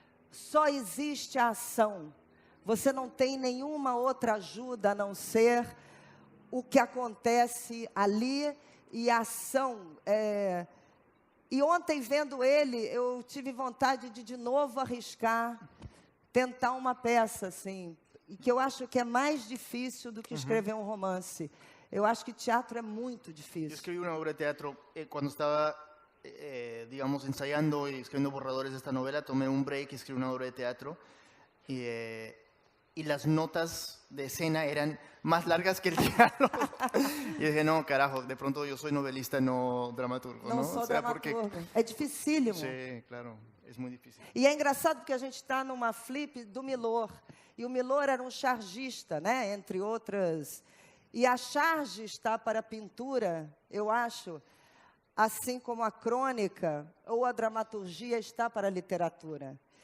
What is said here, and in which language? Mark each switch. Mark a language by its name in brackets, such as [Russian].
[Portuguese] Só existe a ação. Você não tem nenhuma outra ajuda a não ser o que acontece ali e a ação. E ontem, vendo ele, eu tive vontade de novo arriscar, tentar uma peça, assim, e que eu acho que é mais difícil do que escrever um romance. Eu acho que teatro é muito [Spanish] Yo [Portuguese] difícil. [Spanish] escribí una obra de teatro cuando estaba, digamos, ensayando y escribiendo borradores de esta novela. Tomé un break y escribí una obra de teatro. Y las notas de escena eran más largas que el diálogo. Y dije, no, carajo, de pronto yo soy novelista, no dramaturgo, ¿no? [Portuguese] Não sou [Spanish] O sea, porque... [Portuguese] dramaturgo. É dificílimo. [Spanish] Sí, claro, es muy difícil. [Portuguese] E é engraçado porque a gente está numa flip do Milor. E o Milor era um chargista, né? Entre outras. E a charge está para a pintura, eu acho, assim como a crônica ou a dramaturgia está para a literatura.